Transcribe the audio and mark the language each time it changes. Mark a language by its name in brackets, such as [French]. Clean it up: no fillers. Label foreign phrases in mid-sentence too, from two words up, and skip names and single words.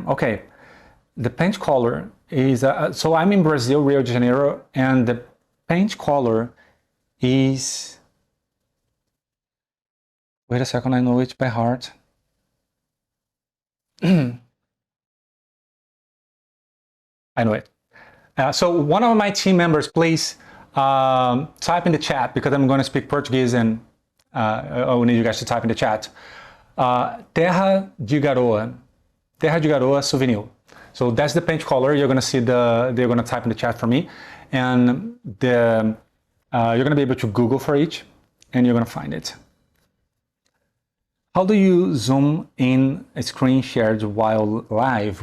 [English] Okay, the paint color is, so I'm in Brazil, Rio de Janeiro, and the paint color is, wait a second, I know it by heart. I know it. So one of my team members, please type in the chat, because I'm going to speak Portuguese and I will need you guys to type in the chat. Terra de Garoa. Terra de Garoa Souvenir. So that's the paint color. You're going to see they're going to type in the chat for me. And you're going to be able to Google for each, and you're going to find it. How do you zoom in a screen shared while live?